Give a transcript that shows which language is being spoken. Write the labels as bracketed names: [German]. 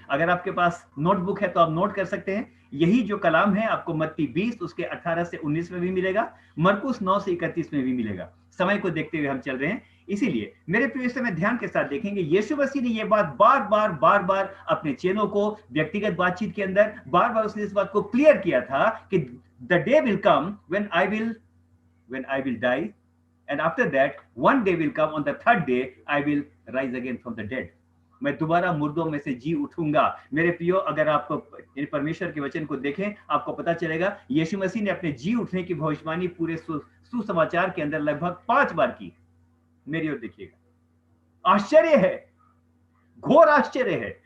[Hindi] अगर आपके पास नोटबुक है तो आप नोट कर सकते हैं। यही जो कलाम है आपको मत्ती 20 उसके 18 से 19 में भी मिलेगा, मरकुस 9 से 31 में भी मिलेगा। समय को देखते हुए हम चल रहे हैं, इसीलिए मेरे प्रिय समय ध्यान के साथ देखेंगे। यीशु मसीह ने यह बात बार बार अपने चेलों को व्यक्तिगत बातचीत के अंदर बार उसने इस बात को क्लियर किया था कि [English] the day will come when I will die, and after that one day will come, on the third day I will rise again from the dead. [Hindi] मैं दोबारा मुर्दों में से जी उठूंगा। मेरे प्रियो, अगर आप परमेश्वर के वचन को देखें आपको पता चलेगा यीशु मसीह ने अपने जी उठने की भविष्यवाणी पूरे सुसमाचार के अंदर लगभग 5 बार की। मेरी ओर देखिएगा, आश्चर्य है, घोर आश्चर्य है।